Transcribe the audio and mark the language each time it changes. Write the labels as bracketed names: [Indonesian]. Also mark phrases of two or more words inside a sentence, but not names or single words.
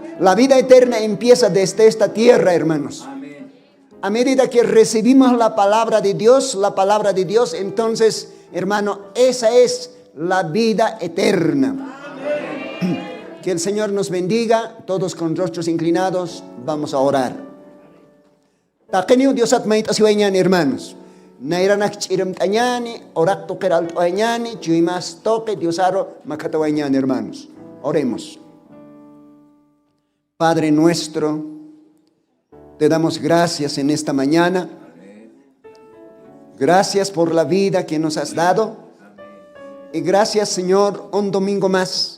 [Spanish] La vida eterna empieza desde esta tierra, hermanos. A medida que recibimos la palabra de Dios, entonces, hermano, esa es la vida eterna. Que el Señor nos bendiga, todos con rostros inclinados, vamos a orar. [Aymara] Taquenio Dios atmait asiwañan, hermanos. Nairanak chirim tañani, orak toqueral toañani, chuimas toque, diosaro macatawañani, [Spanish] hermanos. Oremos. Padre nuestro, te damos gracias en esta mañana. Gracias por la vida que nos has dado. Y gracias, Señor, un domingo más.